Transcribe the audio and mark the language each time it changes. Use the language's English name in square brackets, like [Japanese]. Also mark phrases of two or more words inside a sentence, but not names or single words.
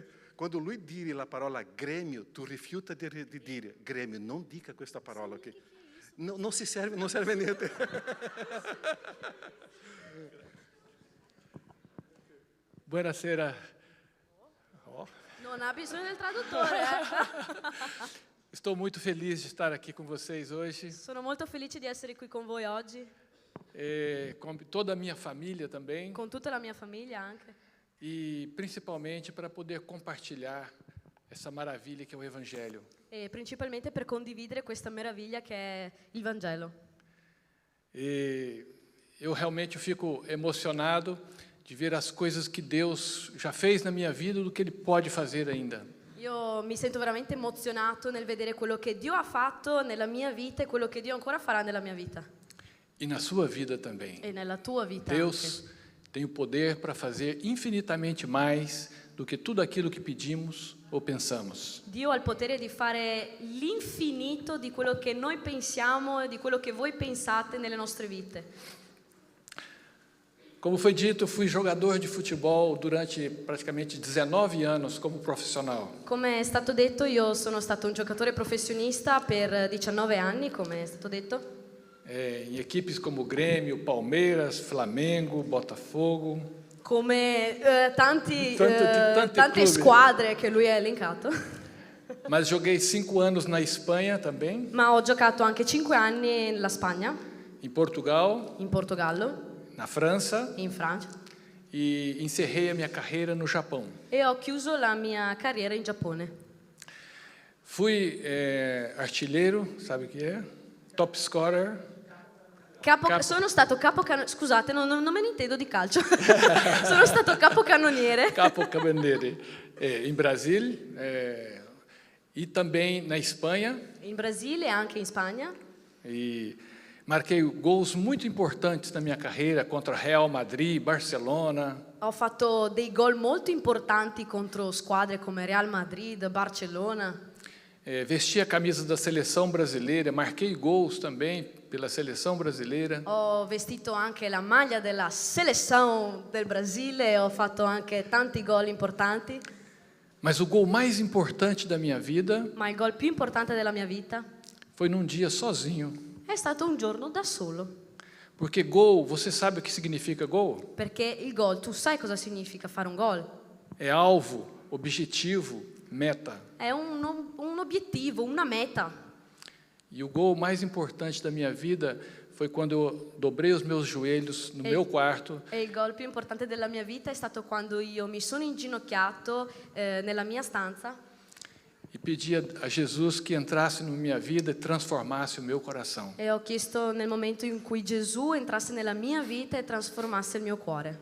[Italian] Quando lui dice la parola Grêmio, tu rifiuta di dire Grêmio, non dica questa parola, ok? Non serve, non serve niente. Buonasera. Non ha bisogno del traduttore. [Portuguese] Estou muito feliz de estar aqui com vocês hoje, [Italian] Sono molto felice di essere qui con voi oggi, [Portuguese] com toda a minha família também, [Italian] con tutta la mia famiglia anche. [Portuguese] e principalmente para poder compartilhar essa maravilha que é o Evangelho. [Italian] E principalmente per condividere questa meraviglia che è il Vangelo. [Portuguese] E eu realmente fico emocionado de ver as coisas que Deus já fez na minha vida e do que Ele pode fazer ainda. [Italian] Io mi sento veramente emozionato nel vedere quello che Dio ha fatto nella mia vita e quello che Dio ancora farà nella mia vita [Portuguese] E na sua vida também. [Italian] e nella tua vita [Portuguese] Deus [Italian] anche. [Portuguese] tem o poder para fazer infinitamente mais do que tudo aquilo que pedimos ou pensamos. [Italian] Dio ha il potere di fare l'infinito di quello che noi pensiamo e di quello che voi pensate nelle nostre vite. [Portuguese] Como foi dito, eu fui jogador de futebol durante praticamente 19 anos como profissional. [Italian] Come è stato detto, io sono stato un giocatore professionista per 19 anni, come è stato detto, [Portuguese] Em equipes como Grêmio, Palmeiras, Flamengo, Botafogo. [Italian] come Tanti tante clubi. squadre che lui ha elencato. [Portuguese] Mas joguei 5 anos na Espanha também, [Italian] Ma ho giocato anche 5 anni nella Spagna, [Portuguese] em Portugal, [Italian] in Portogallo, [Portuguese] na França [Italian] in Francia [Portuguese] e encerrei a minha carreira no Japão. [Italian] e ho chiuso la mia carriera in Giappone. [Portuguese] Fui artilheiro, sabe o que é? [English] Top scorer. [Italian] Sono stato capocannoniere, scusate, non me ne intendo di calcio. Sono stato capocannoniere [Portuguese] Capocannoniere em Brasília e também na Espanha. [Italian] in Brasile e anche in Spagna. [Portuguese] E marquei gols muito importantes na minha carreira contra Real Madrid, Barcelona. [Italian] Ho fatto dei gol molto importanti contro squadre come Real Madrid, Barcellona. [Portuguese] Vesti a camisa da seleção brasileira, marquei gols também pela seleção brasileira. [Italian] Ho vestito anche la maglia della selezione del Brasile e ho fatto anche tanti gol importanti. [Portuguese] Mas o gol mais importante da minha vida [Italian] Ma il gol più importante della mia vita [Portuguese] foi num dia sozinho. [Italian] è stato un giorno da solo. [Portuguese] Porque gol, você sabe o que significa gol? [Italian] Perché il gol, tu sai cosa significa fare un gol? [Portuguese] É alvo, objetivo, meta. [Italian] È un obiettivo, una meta. [Portuguese] E o gol mais importante da minha vida foi quando eu dobrei os meus joelhos no meu quarto [Italian] E il gol più importante della mia vita è stato quando io mi sono inginocchiato nella mia stanza [Portuguese] e pedi a Jesus que entrasse na minha vida e transformasse o meu coração. [Italian] e ho chiesto nel momento in cui Gesù entrasse nella mia vita e trasformasse il mio cuore.